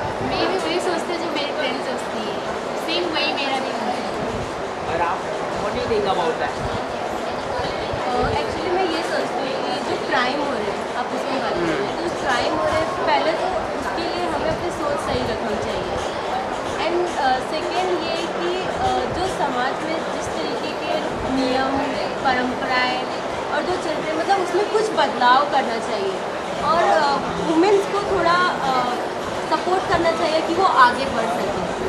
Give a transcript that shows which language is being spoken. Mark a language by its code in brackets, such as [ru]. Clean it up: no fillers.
[hi] मैं भी वही सोचती हूँ जो मेरी फ्रेंड सोचती है, सेम वही मेरा भी है। और आप [en] what do you think about that? [hi] Actually मैं ये सोचती हूँ कि जो क्राइम हो रहे हैं, आप उसकी बात करें, जो क्राइम हो रहे हैं पहले तो उसके लिए हमें अपनी सोच सही रखनी चाहिए। [en] and second [hi] ये कि जो समाज में जिस तरीके के नियम परंपराएं और जो चल रहे हैं मतलब उसमें कुछ बदलाव करना चाहिए और वुमेन्स को थोड़ा सपोर्ट करना चाहिए कि वो आगे बढ़ सकें।